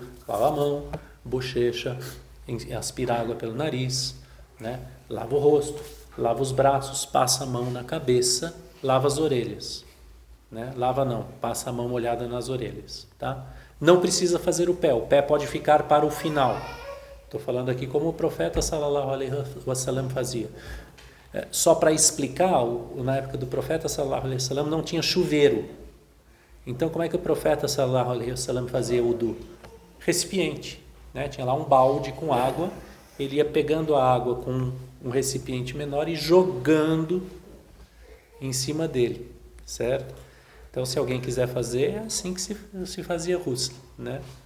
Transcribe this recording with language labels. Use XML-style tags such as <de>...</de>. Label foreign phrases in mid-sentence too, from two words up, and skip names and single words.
<pt>Lava a mão, bochecha, aspira água pelo nariz, né? Lava o rosto, lava os braços, passa a mão na cabeça, lava as orelhas, né? Lava não, passa a mão molhada nas orelhas, tá? Não precisa fazer o pé pode ficar para o final. Estou falando aqui como o profeta</pt> <ar>صلى الله عليه وسلم</ar> <pt>fazia. Só para explicar, na época do profeta</pt> <ar>صلى الله عليه وسلم</ar> <pt>não tinha chuveiro. Então como é que o profeta</pt> <ar>صلى الله عليه وسلم</ar> <pt>fazia o wudu? Recipiente, né? Tinha lá um balde com água, ele ia pegando a água com um recipiente menor e jogando em cima dele, certo? Então se alguém quiser fazer, é assim que se fazia ghusl, né?</pt>